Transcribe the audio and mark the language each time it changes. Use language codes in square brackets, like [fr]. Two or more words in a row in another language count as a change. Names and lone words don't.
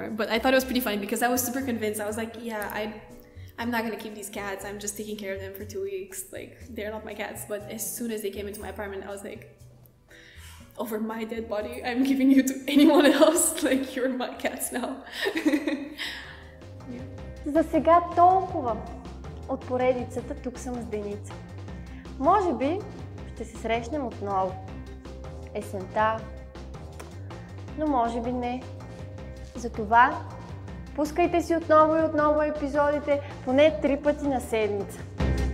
[en] But I thought it was pretty funny because I was super convinced. I was like, yeah, I'm not gonna keep these cats. I'm just taking care of them for 2 weeks. Like, they're not my cats. But as soon as they came into my apartment, I was like, over my dead body, I'm giving you to anyone else. Like, you're my cats now. Yeah. [bg] За сега толкова от поредицата Тук съм с Деница. Може би ще се срещнем отново есента, но може би не. Затова пускайте си отново и отново епизодите, поне 3 пъти на седмица.